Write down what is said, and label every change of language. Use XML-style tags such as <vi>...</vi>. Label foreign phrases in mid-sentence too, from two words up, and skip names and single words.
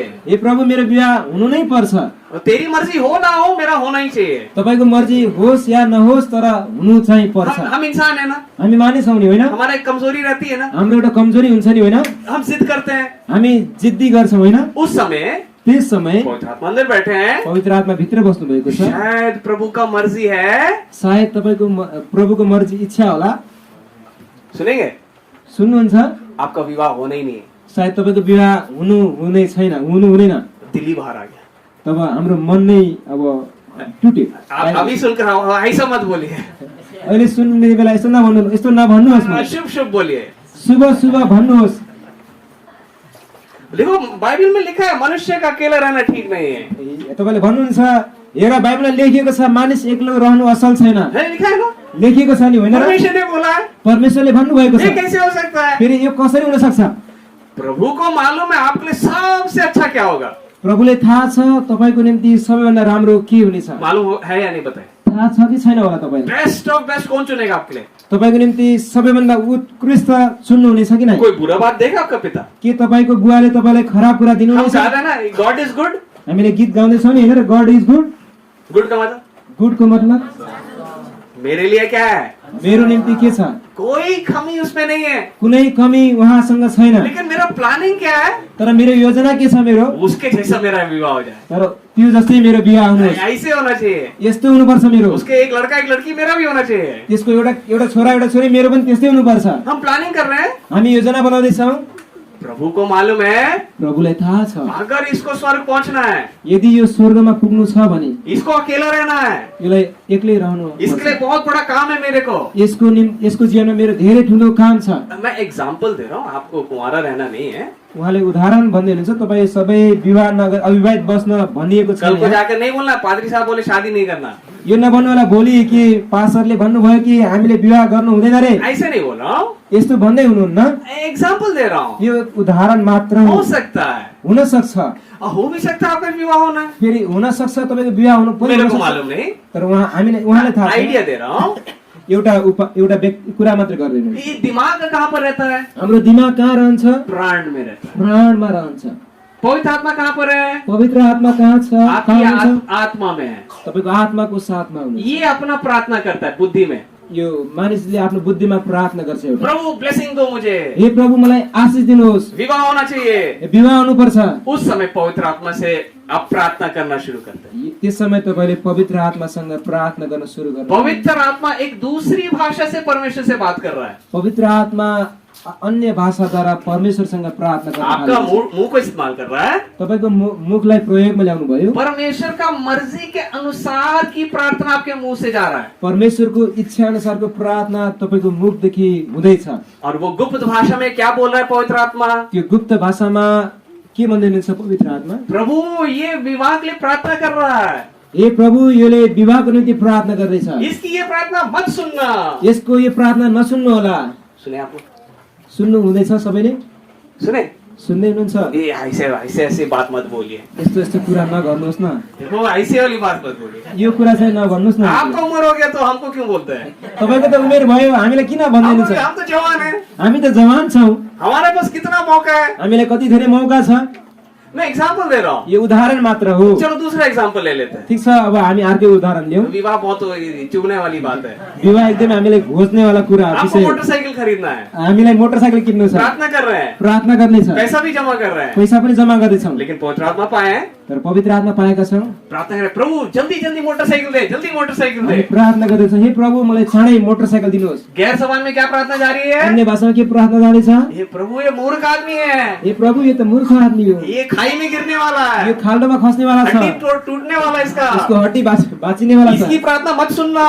<ne>हे प्रभु मेरो विवाह हुनु नै पर्छ।</ne> <hi>और तेरी मर्जी हो ना हो, मेरा होना ही चाहिए।</hi> <ne>तपाईको मर्जी होस् या नहोस् तर हुनु चाहिँ पर्छ।</ne> <hi>हम इंसान है ना,</hi> <ne>हामी मानिस हौ नि होइन?</ne> <hi>हमारा एक कमजोरी रहती है ना,</hi> <ne>हाम्रो एउटा कमजोरी हुन्छ नि होइन?</ne> <hi>हम जिद करते हैं।</hi> <ne>हामी जिद्दी गर्छौँ होइन?</ne> <hi>उस समय</hi> <ne>त्यस समय</ne> <hi>पवित्र आत्मा अंदर बैठे हैं,</hi> <ne>पवित्र आत्मा भित्र बस्नु भएको छ।</ne> <hi>शायद प्रभु का मर्जी है।</hi> <ne>सायद तपाईको प्रभुको मर्जी इच्छा होला।</ne> <hi>सुनेंगे?</hi> <ne>सुन्नुहुन्छ?</ne> <hi>आपका विवाह होना ही नहीं है।</hi> <ne>सायद तपाईको विवाह हुनै छैन, हुँदैन।</ne> <hi>दिल ही बाहर आ गया।</hi> <ne>तब हाम्रो मन नै अब टुट्यो।</ne> <hi>आप अभी सुनकर ऐसा मत बोलिए।</hi> <ne>अहिले सुन्ने बेला यस्तो नभन्नुहोस् मलाई।</ne> <hi>शुभ शुभ बोलिए।</hi> <ne>शुभ शुभ भन्नुहोस्।</ne> <hi>देखो बाइबल में लिखा है मनुष्य का अकेला रहना ठीक नहीं है।</hi> <ne>तपाईले भन्नुहुन्छ हेर बाइबलमा लेखिएको छ मानिस एक्लो रहनु असल छैन।</ne> <hi>है, लिखा है ना?</hi> <ne>लेखिएको छ नि होइन र?</ne> <hi>परमेश्वर ने बोला है।</hi> <ne>परमेश्वरले भन्नुभएको</ne> <hi>ये</hi> <ne>छ।</ne> <hi>कैसे हो सकता है?</hi> <ne>फेरि यो कसरी हुन सक्छ?</ne> <hi>प्रभु को मालूम है आपके लिए सबसे अच्छा क्या होगा।</hi> <ne>प्रभुले थाहा छ तपाईको निम्ति सबैभन्दा राम्रो के हुनेछ।</ne> <hi>मालूम है या नहीं बताए?</hi> <ne>थाहा छ कि छैन होला तपाईलाई?</ne> <en>best of best</en> <hi>कौन चुनेगा आपके लिए?</hi> <ne>तपाईको निम्ति सबैभन्दा उत्कृष्ट चुन्नु हुनेछ कि नै?</ne> <hi>कोई बुरा बात देगा आपका पिता?</hi> <ne>के तपाईको बुवाले तपाईलाई खराब कुरा</ne> <hi>हम</hi> <ne>दिनुहुनेछ?</ne> <hi>चाहते ना</hi> <en>God is good.</en> <ne>हामीले गीत गाउँदैछौँ नि होइन?</ne> <en>God is good.</en> <hi>गुड का मतलब?</hi> <ne>गुडको मतलब</ne> <hi>मेरे लिए क्या है?</hi> <ne>मेरो निम्ति के छ?</ne> <hi>कोई कमी उसमें नहीं है।</hi> <ne>कुनै कमी उहाँसँग छैन।</ne> <hi>लेकिन मेरा प्लानिंग क्या है?</hi> <ne>तर मेरो योजना के छ मेरो?</ne> <hi>उसके जैसा मेरा विवाह हो जाए।</hi> <ne>तर त्यो जस्तै मेरो बिहा हुनुहोस्।</ne> <hi>ऐसे होना चाहिए।</hi> <ne>यस्तो हुनुपर्छ मेरो।</ne> <hi>उसके एक लड़का एक लड़की मेरा भी होना चाहिए।</hi> <ne>त्यसको एउटा छोरा एउटा छोरी मेरो पनि त्यस्तै हुनुपर्छ।</ne> <hi>हम प्लानिंग कर रहे हैं।</hi> <ne>हामी योजना बनाउँदैछौँ।</ne> <hi>प्रभु को मालूम है</hi> <ne>प्रभुलाई थाहा छ</ne> <hi>अगर इसको स्वर्ग पहुंचना है,</hi> <ne>यदि यो स्वर्गमा पुग्नु छ भने</ne> <hi>इसको अकेला रहना है,</hi> <ne>यसलाई एक्लै रहनु</ne> <hi>इसके लिए बहुत बड़ा काम है मेरे को।</hi> <ne>यसको जीवनमा मेरो धेरै ठुलो काम छ।</ne> <hi>मैं एग्जाम्पल दे रहा हूँ, आपको कुंवारा रहना नहीं है।</hi> <ne>उहाँले उदाहरण भन्दै हुनुहुन्छ तपाईँ सबै विवाह नगर अविवाहित बस्न भनिएको छ।</ne> <hi>कल को जाकर नहीं बोलना पादरी साहब बोले शादी नहीं करना।</hi> <ne>यो नभन्नु होला भोलि कि पास्टरले भन्नुभयो कि हामीले विवाह गर्नु हुँदैन रे,</ne> <hi>ऐसे नहीं बोल रहा हूँ,</hi> <ne>यस्तो भन्दै हुनुहुन्न।</ne> <hi>एग्जाम्पल दे रहा हूँ।</hi> <ne>यो उदाहरण मात्र</ne> <hi>हो सकता है,</hi> <ne>हुन सक्छ,</ne> <hi>हो भी सकता है आपका विवाह होना।</hi> <ne>फेरि हुन सक्छ तपाईको विवाह हुनु पनि</ne> <hi>मेरे</hi> <ne>हुन</ne> <hi>को</hi> <ne>सक्छ।</ne> <hi>मालूम नहीं,</hi> <ne>तर उहाँले थाहा छ।</ne> <hi>आइडिया दे रहा हूँ।</hi> <ne>एउटा कुरा मात्र गर्दैन।</ne> <hi>ये दिमाग कहाँ पर रहता है?</hi> <ne>हाम्रो दिमाग कहाँ रहन्छ?</ne> <hi>प्राण में रहता है।</hi> <ne>प्राणमा रहन्छ।</ne> <hi>पवित्र आत्मा कहाँ पर है?</hi> <ne>पवित्र आत्मा कहाँ छ?</ne> <hi>आपकी आत्मा में है।</hi> <ne>तपाईको आत्माको साथमा हुनुहुन्छ।</ne> <hi>ये अपना प्रार्थना करता है बुद्धि में।</hi> <ne>यो मानिसले आफ्नो बुद्धिमा प्रार्थना गर्छ एउटा,</ne> <hi>प्रभु ब्लेसिंग दो मुझे,</hi> <ne>हे प्रभु मलाई आशीष दिनुहोस्,</ne> <hi>विवाह होना चाहिए।</hi> <ne>विवाह हुनुपर्छ।</ne> <hi>उस समय पवित्र आत्मा से आप प्रार्थना करना शुरू करते हैं।</hi> <ne>त्यस समय तपाईँले पवित्र आत्मासँग प्रार्थना गर्न सुरु गर्नु।</ne> <hi>पवित्र आत्मा एक दूसरी भाषा से परमेश्वर से बात कर रहा है।</hi> <ne>पवित्र आत्मा अन्य भाषाद्वारा परमेश्वरसँग प्रार्थना गर्न</ne> <hi>आपका</hi> <ne>थाल्छ।</ne> <hi>मुंह को इस्तेमाल कर रहा है।</hi> <ne>तपाईँको मुखलाई प्रयोगमा ल्याउनु भयो।</ne> <hi>परमेश्वर का मर्जी के अनुसार की प्रार्थना आपके मुंह से जा रहा है।</hi> <ne>परमेश्वरको इच्छा अनुसारको प्रार्थना तपाईँको मुखदेखि हुँदैछ।</ne> <hi>और वो गुप्त भाषा में क्या बोल रहा है पवित्र आत्मा?</hi> <ne>त्यो गुप्त भाषामा के भन्दै हुनुहुन्छ पवित्र आत्मा?</ne> <hi>प्रभु ये विवाह के लिए प्रार्थना कर रहा है।</hi> <ne>ए प्रभु योले विवाहको निम्ति प्रार्थना गर्दैछ।</ne> <hi>इसकी ये प्रार्थना मत सुनना।</hi> <ne>यसको यो प्रार्थना नसुन्नु होला।</ne> <hi>सुने आप लोग?</hi> <ne>सुन्नु हुँदैछ सबैले?</ne> <hi>सुने?</hi> <ne>सुन्दै हुनुहुन्छ?</ne> <hi>ये ऐसे ऐसे बात मत बोलिए।</hi> <ne>यस्तो यस्तो कुरा नगर्नुहोस् न।</ne> <hi>देखो ऐसे वाली बात मत बोलिए।</hi> <ne>यो कुरा चाहिँ नभन्नुहोस् न।</ne> <hi>आपका उम्र हो गया तो हमको क्यों बोलते हैं?</hi> <ne>तपाईँको त उमेर भयो, हामीलाई किन भन्दै हुनुहुन्छ?</ne> <hi>हम तो जवान हैं।</hi> <ne>हामी त जवान छौं।</ne> <hi>हमारे पास कितना मौका है?</hi> <ne>हामीलाई कति धेरै मौका छ।</ne> <hi>मैं एग्जाम्पल दे रहा हूँ।</hi> <ne>यो उदाहरण मात्र हो।</ne> <hi>चलो दूसरा एग्जाम्पल ले लेते हैं।</hi> <ne>ठिक छ, अब हामी अर्कै उदाहरण लियौं।</ne> <hi>विवाह बहुत चुभने वाली बात है।</hi> <ne>विवाह एकदमै हामीले घोच्नेवाला कुरा</ne> <hi>आपको</hi> <ne>विषय।</ne> <hi>मोटरसाइकिल खरीदना है।</hi> <ne>हामीलाई मोटरसाइकल किन्नु छ।</ne> <hi>प्रार्थना कर रहे हैं।</hi> <ne>प्रार्थना गर्ने छ।</ne> <hi>पैसा भी जमा कर रहे हैं।</hi> <ne>पैसा पनि जम्मा गर्दैछौँ।</ne> <hi>लेकिन पवित्र आत्मा पाए हैं।</hi> <ne>तर पवित्र आत्मा पाएका छौँ।</ne> <hi>प्रार्थना करें, प्रभु जल्दी जल्दी मोटरसाइकिल दे, जल्दी मोटरसाइकिल</hi> <ne>हामी</ne> <hi>दे।</hi> <ne>प्रार्थना गर्दैछौँ, हे प्रभु मलाई चाँडै मोटरसाइकल दिनुहोस्।</ne> <hi>गैर समान में क्या प्रार्थना जारी है?</hi> <ne>अन्य भाषामा के प्रार्थना जारी छ?</ne> <hi>ये प्रभु ये मूर्ख आदमी है।</hi> <ne>हे प्रभु यो त मूर्ख आदमी हो।</ne> <hi>ये खाई में गिरने वाला</hi> <ne>यो</ne> <hi>है।</hi> <ne>खाल्डोमा खस्नेवाला छ।</ne> <hi>हड्डी टूटने वाला है इसका।</hi> <ne>यसको हड्डी बाचिनेवाला छ।</ne> <hi>इसकी प्रार्थना मत सुनना।</hi>